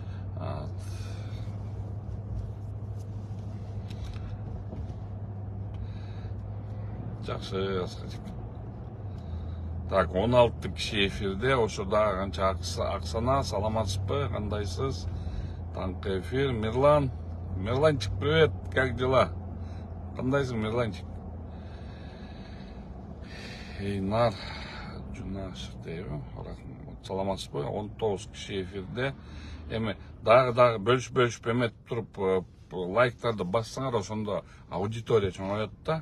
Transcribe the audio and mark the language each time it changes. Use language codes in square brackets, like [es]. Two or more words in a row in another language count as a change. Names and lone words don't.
[ky] Жакшы, Асхатик. Так, 16 киши эфирде, ошо дагы канча Аксана, саламатсызбы, кандайсыз? Таңкы эфир, Мирланчик, [ru] привет, как дела? [ky] Кандайсың, Мирланчик? Эйнар Жунашев дейби, саламатсызбы? 19 киши эфирде. Эми дагы бөлүшүп эметип туруп лайктарды бассаңар, ошондо аудитория чоңойот да.